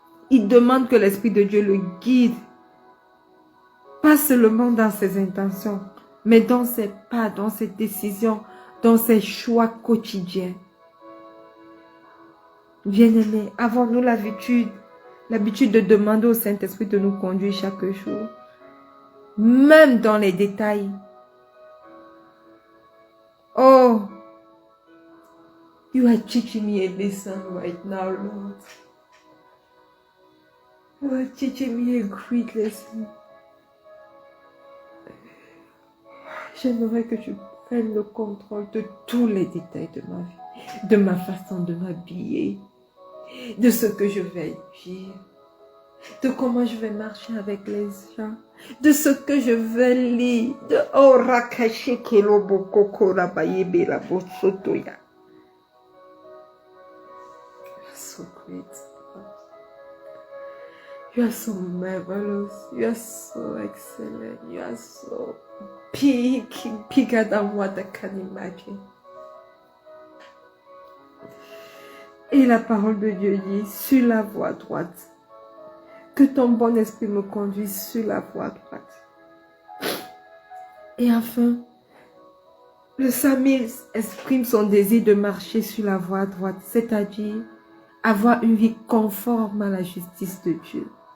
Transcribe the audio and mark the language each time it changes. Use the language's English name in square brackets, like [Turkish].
[French] Il demande que l'Esprit de Dieu le guide, pas seulement dans ses intentions, mais dans ses pas, dans ses décisions, dans ses choix quotidiens. Bien-aimés, avons-nous l'habitude de demander au Saint-Esprit de nous conduire chaque jour, même dans les détails. [English] Oh, you are teaching me a lesson right now, Lord. You are teaching me a great lesson. [French] J'aimerais que tu prennes le contrôle de tous les détails de ma vie, de ma façon de m'habiller, de ce que je vais dire, de comment je vais marcher avec les gens, de ce que je vais lire, de [Lingala] Orakashi Kelobo Kora Bayebe la Bosotoya. [English] You are so great. You are so marvelous. You are so excellent. You are so big, bigger than what I can imagine. [French] Et la parole de Dieu dit, sur la voie droite, que ton bon esprit me conduise sur la voie droite. Et enfin, le psalmiste exprime son désir de marcher sur la voie droite, c'est-à-dire avoir une vie conforme à la justice de Dieu.